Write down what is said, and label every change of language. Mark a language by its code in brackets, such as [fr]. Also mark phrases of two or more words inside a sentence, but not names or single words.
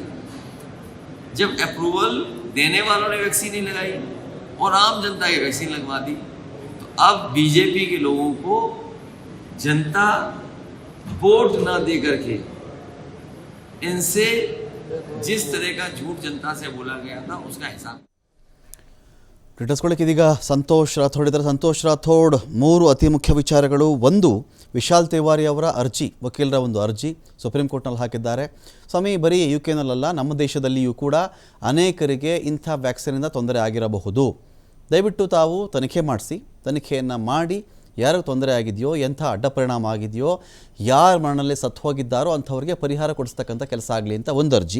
[hi] जब अप्रूवल देने वालों ने वैक्सीन नहीं लगाई और आम जनता की वैक्सीन लगवा दी, तो अब बीजेपी के लोगों को जनता वोट ना दे करके इनसे जिस तरह का झूठ जनता से बोला गया था उसका हिसाब [kn] ಟ್ವಿಟರ್ಸ್ಕೊಳ್ಳಿಕ್ಕೆ ಇದೀಗ ಸಂತೋಷ್ ರಾಥೋಡ್ ಇದ್ದಾರೆ. ಸಂತೋಷ್ ರಾಥೋಡ್, 3 ಅತಿ ಮುಖ್ಯ ವಿಚಾರಗಳು. ಒಂದು, ವಿಶಾಲ್ ತಿವಾರಿ ಅವರ ಅರ್ಜಿ, ವಕೀಲರ ಒಂದು ಅರ್ಜಿ ಸುಪ್ರೀಂ ಕೋರ್ಟ್ನಲ್ಲಿ ಹಾಕಿದ್ದಾರೆ. ಸ್ವಾಮಿ, ಬರೀ UK ನಮ್ಮ ದೇಶದಲ್ಲಿಯೂ ಕೂಡ ಅನೇಕರಿಗೆ ಇಂಥ ವ್ಯಾಕ್ಸಿನಿಂದ ತೊಂದರೆ ಆಗಿರಬಹುದು. ದಯವಿಟ್ಟು ತಾವು ತನಿಖೆ ಮಾಡಿಸಿ, ತನಿಖೆಯನ್ನು ಮಾಡಿ ಯಾರಿಗೆ ತೊಂದರೆ ಆಗಿದೆಯೋ, ಎಂಥ ಅಡ್ಡ ಪರಿಣಾಮ ಆಗಿದೆಯೋ, ಯಾರ ಮಣ್ಣಲ್ಲಿ ಸತ್ತು ಹೋಗಿದ್ದಾರೋ ಅಂಥವ್ರಿಗೆ ಪರಿಹಾರ ಕೊಡಿಸ್ತಕ್ಕಂಥ ಕೆಲಸ ಆಗಲಿ ಅಂತ ಒಂದು ಅರ್ಜಿ.